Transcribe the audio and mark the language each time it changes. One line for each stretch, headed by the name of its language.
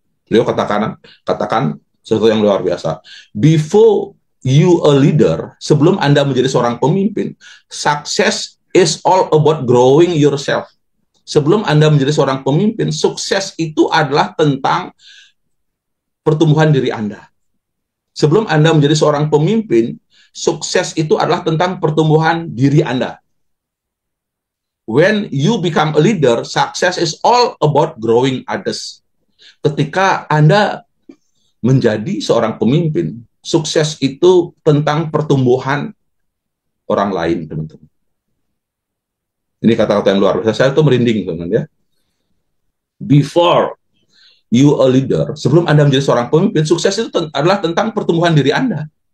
Indonesian: Beliau katakan sesuatu yang luar biasa.
English: Before you a leader,
Indonesian: sebelum Anda menjadi seorang pemimpin,
English: success is all about growing yourself.
Indonesian: Sebelum Anda menjadi seorang pemimpin, sukses itu adalah tentang pertumbuhan diri Anda. Sebelum Anda menjadi seorang pemimpin, sukses itu adalah tentang pertumbuhan diri Anda.
English: When you become a leader, success is all about growing others.
Indonesian: Ketika Anda menjadi seorang pemimpin, sukses itu tentang pertumbuhan orang lain, teman-teman. Ini kata-kata yang luar biasa. Saya tuh merinding, teman-teman ya.
English: Before you a leader,
Indonesian: sebelum Anda menjadi seorang pemimpin, sukses itu adalah tentang pertumbuhan diri Anda.